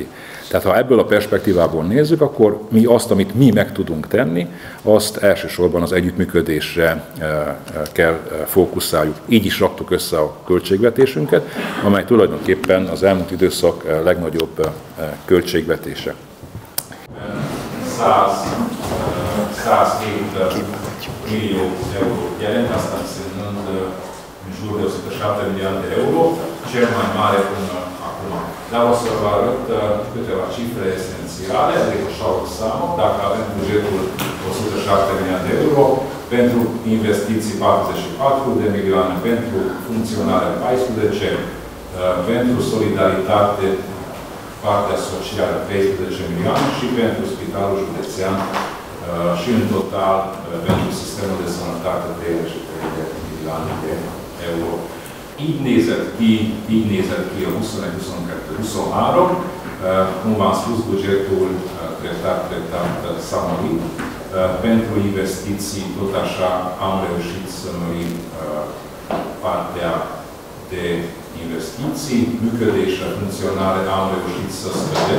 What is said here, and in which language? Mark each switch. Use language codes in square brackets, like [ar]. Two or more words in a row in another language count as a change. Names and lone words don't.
[hu] Tehát ha ebből a perspektívából nézzük, akkor mi azt, amit mi meg tudunk tenni, azt elsősorban az együttműködésre kell fókuszáljuk. Így is raktuk össze a költségvetésünket, amely tulajdonképpen az elmúlt időszak legnagyobb költségvetése. 107 millió eurót jelent, azt [ro] însemnând în jur de 107 milioane de euro, cel mai mare până acum. Dar o să vă arăt câteva cifre esențiale, adică așa o számok, dacă avem bugetul 107 milioane de euro, pentru investiții 44 de milioane, pentru funcționare 14, pentru solidaritate partea socială 13 milioane și pentru spitalul județean și în total pentru sistemul de sănătate 33 de milioane de euro. [hu] Így nézett ki a 21-22-23, [ro] cum v-am spus, bugetul treptat s-a mărit. Pentru investiții, tot așa, am reușit să mărim partea de investiții, mâncădeșă, funcționare, am reușit să scădem.